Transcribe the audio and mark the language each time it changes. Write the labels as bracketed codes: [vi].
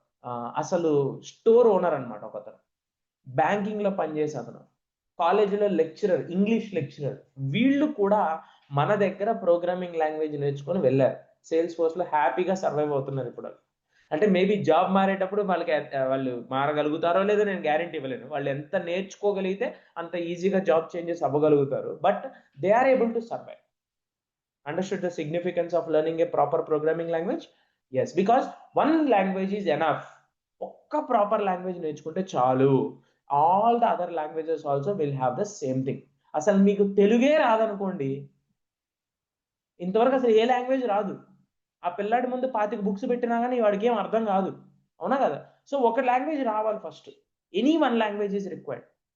[te] అసలు store owner అనమాట ఒకతను, బ్యాంకింగ్లో పనిచేసే అతను, కాలేజీలో లెక్చరర్, ఇంగ్లీష్ లెక్చరర్, వీళ్ళు కూడా మన దగ్గర ప్రోగ్రామింగ్ లాంగ్వేజ్ నేర్చుకొని వెళ్ళారు. సేల్స్ ఫోర్స్లో హ్యాపీగా సర్వైవ్ అవుతున్నారు ఇప్పుడు. అంటే మేబీ జాబ్ మారేటప్పుడు వాళ్ళకి వాళ్ళు మారగలుగుతారో లేదో నేను గ్యారంటీ ఇవ్వలేను. వాళ్ళు ఎంత నేర్చుకోగలిగితే అంత ఈజీగా job changes అవ్వగలుగుతారు. [en] But they are able to survive. Understood the significance of learning a proper programming language? Yes, because one language is enough. [te] ఒక్క ప్రాపర్ లాంగ్వేజ్ నేర్చుకుంటే చాలు. [en] All the other languages also will have the same thing. [te] అసలు మీకు తెలుగే రాదనుకోండి, ఇంతవరకు అసలు ఏ language రాదు, ఆ పిల్లాడి ముందు 25 బుక్స్ పెట్టినా కానీ వాడికి ఏం అర్థం కాదు. అవునా కదా? సో ఒక లాంగ్వేజ్ రావాలి first. [en] Any one language is required.